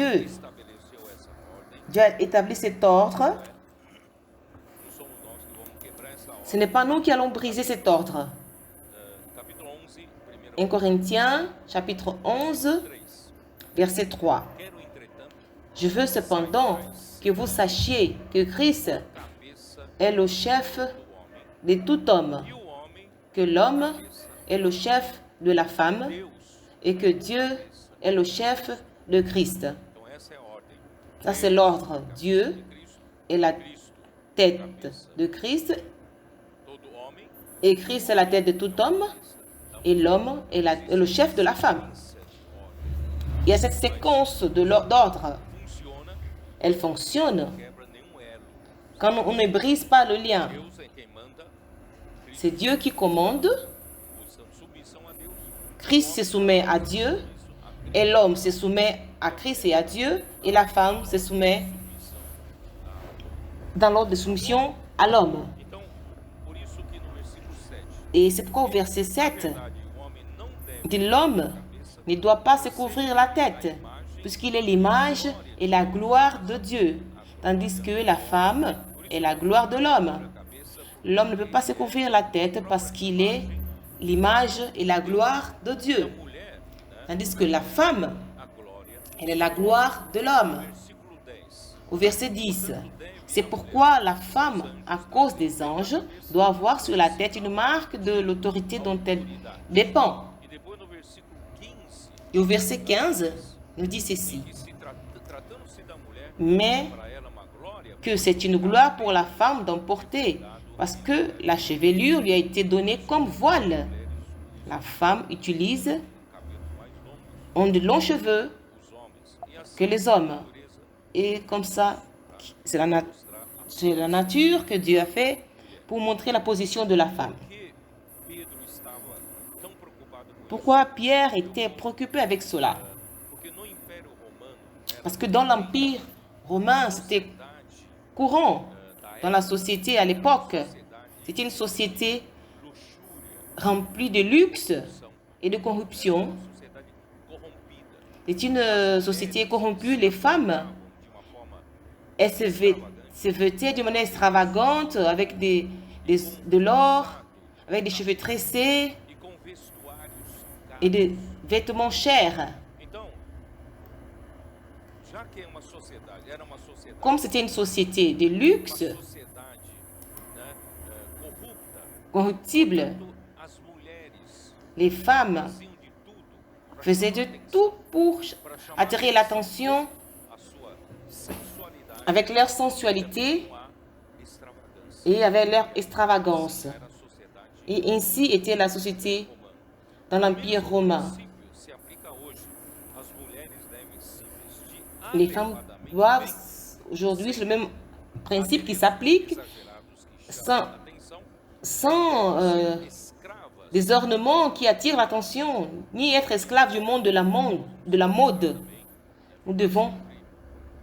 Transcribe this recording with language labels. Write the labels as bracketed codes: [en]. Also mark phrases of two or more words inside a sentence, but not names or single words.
[pt] estabeleceu essa ordem. [fr] Dieu a établi cet ordre. [pt] Não somos nós que vamos quebrar essa ordem. [fr] Ce n'est pas nous qui allons briser cet ordre. [pt] Capítulo 11, [fr] 1 Corinthiens, chapitre 11, [pt] 3. [fr] verset 3. [pt] Quero, entretanto, [fr] Je veux cependant que vous sachiez que Christ [pt] cabeça [fr] est le chef [pt] do homem [fr] de tout homme, [pt] e o homem, [fr] que l'homme est le chef de la femme [pt] Deus. [fr] et que Dieu est le chef de Christ. [pt] Então, essa é a ordem. [fr] Ça, c'est l'ordre. Dieu [pt] Cristo, [fr] est la [pt] Cristo, [fr] tête de Christ [pt] todo homem, [fr] et Christ est la tête de tout homme et l'homme est le chef de la femme. [pt] essa ordem [fr] Il y a cette séquence d'ordre. [pt] funciona, [fr] Elle fonctionne [pt] não quebra nenhum elo. [fr] quand on ne brise pas le lien. [pt] Deus é quem manda, [fr] C'est Dieu qui commande. [pt] posição de submissão a Deus. [fr] Christ se soumet à Dieu et l'homme se soumet à Christ et à Dieu et la femme se soumet dans l'ordre de soumission à l'homme. [pt] Então, por isso que no versículo 7, [fr] Et c'est pourquoi au verset 7, [pt] verdade, o homem não deve [fr] dit l'homme ne doit pas se couvrir la tête puisqu'il est l'image et la gloire de Dieu, tandis que la femme est la gloire de l'homme. [pt] cabeça, [fr] L'homme ne peut pas se couvrir la tête parce qu'il est l'image et la gloire de Dieu, [pt] mulher, né? [fr] tandis que la femme, [pt] A glória. [fr] elle est la gloire de l'homme. [pt] Versículo 10. [fr] Au verset 10, c'est pourquoi la femme, à cause des anges, doit avoir sur la tête une marque de l'autorité dont elle dépend. [pt] E depois no versículo 15, [fr] Et au verset 15, il dit ceci, [pt] que se tratando-se da mulher, [fr] mais [pt] para ela uma glória, [fr] que c'est une gloire pour la femme d'en porter, parce que la chevelure lui a été donnée comme voile. La femme utilise [pt] cabelo mais longo, [fr] ont de longs cheveux [pt] os homens. E assim, [fr] que les hommes. [pt] natureza [fr] Et comme ça, c'est la nature que Dieu a fait pour montrer la position de la femme. [pt] que Pedro estava tão preocupado com isso, [fr] Pourquoi Pierre était préoccupé avec cela? [pt] porque no Império Romano era [fr] Parce que dans l'Empire romain, c'était [pt] cidade [fr] courant. [pt] da [fr] Dans la société à l'époque, c'était une société remplie de luxe et de corruption. [pt] sociedade corrompida, [fr] C'est une société corrompue. Les femmes, [pt] de uma forma [fr] elles se vêtaient de manière extravagante avec de l'or, avec des cheveux tressés [pt] e com vestuários caros. [fr] et des vêtements chers. [pt] Então, já que é uma sociedade, era uma sociedade, [fr] Comme c'était une société de [pt] uma [fr] luxe, [pt] sociedade, né, corrupta, [fr] corruptible, [pt] as mulheres [fr] les femmes [pt] faziam de tudo para [fr] faisaient de tout pour attirer l'attention [pt] a sua sensualidade [fr] avec leur sensualité [pt] com a extravagância. [fr] et avec leur extravagance. [pt] Era a sociedade [fr] Et ainsi était la société [pt] romana. [fr] dans l'Empire romain. [pt] O princípio se aplica hoje. As mulheres devem se vestir [fr] Les femmes [pt] adequadamente, [fr] doivent, [pt] bem, [fr] aujourd'hui, c'est le même principe qui s'applique, [pt] exagerados que [fr] sans, [pt] chamam a atenção, [fr] sans [pt] escravas [fr] des ornements qui attirent l'attention, ni être esclave du monde de la mode. Nous devons